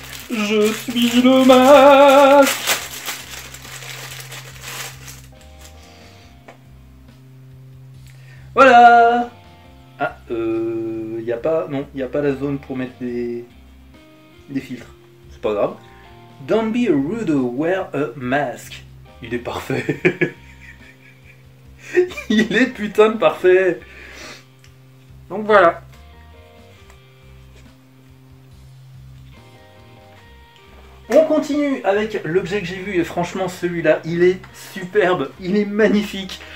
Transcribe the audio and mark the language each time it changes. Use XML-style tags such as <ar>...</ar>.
<fr>Je suis le masque! Voilà! Ah, y a pas, non, il n'y a pas la zone pour mettre des filtres. C'est pas grave.</fr> <en>Don't be a rudo, wear a mask.</en> <fr>Il est parfait. Il est putain de parfait. Donc voilà. On continue avec l'objet que j'ai vu et franchement celui-là, il est superbe, il est magnifique.</fr>